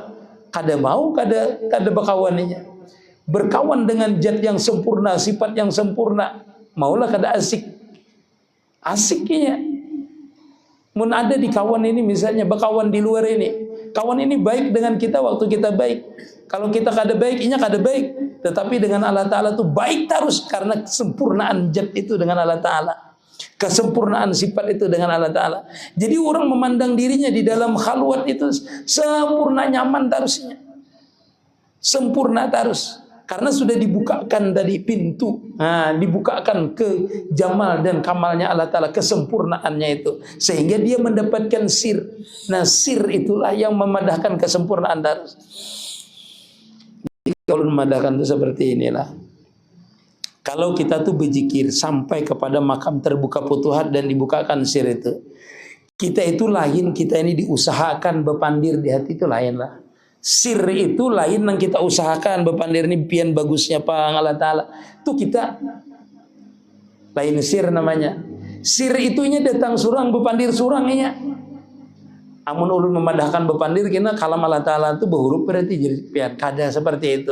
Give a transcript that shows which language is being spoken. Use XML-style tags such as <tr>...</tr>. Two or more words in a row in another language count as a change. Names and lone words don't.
<bjn>Kada mau, kada berkawannya. Berkawan dengan zat yang sempurna, sifat yang sempurna. Maulah kada asik. Asiknya. Mun ada di kawan ini misalnya berkawan di luar ini. Kawan ini baik dengan kita waktu kita baik. Kalau kita kada baik, inya kada baik. Tetapi dengan Allah Ta'ala tu baik terus karena kesempurnaan zat itu dengan Allah Ta'ala. Kesempurnaan sifat itu dengan Allah Ta'ala. Jadi orang memandang dirinya di dalam khalwat itu sempurna, nyaman terusnya. Sempurna terus. Karena sudah dibukakan tadi pintu. Nah, dibukakan ke jamal dan kamalnya Allah Ta'ala, kesempurnaannya itu. Sehingga dia mendapatkan sir. Nah, sir itulah yang memadahkan kesempurnaan terus. Jadi kalau memadahkan itu seperti inilah. Kalau kita tuh berzikir sampai kepada makam terbuka futuhat dan dibukakan sir itu, kita itu lain, kita ini diusahakan bepandir di hati itu lain lah. Sir itu lain yang kita usahakan bepandir ini pian bagusnya Pak Allah Ta'ala. Itu kita lain sir namanya. Sir itunya datang surang bepandir surangnya. Amun ulun memadahkan bepandir kena kalam Allah Ta'ala itu berhuruf berarti jadi pian kada seperti itu.</bjn>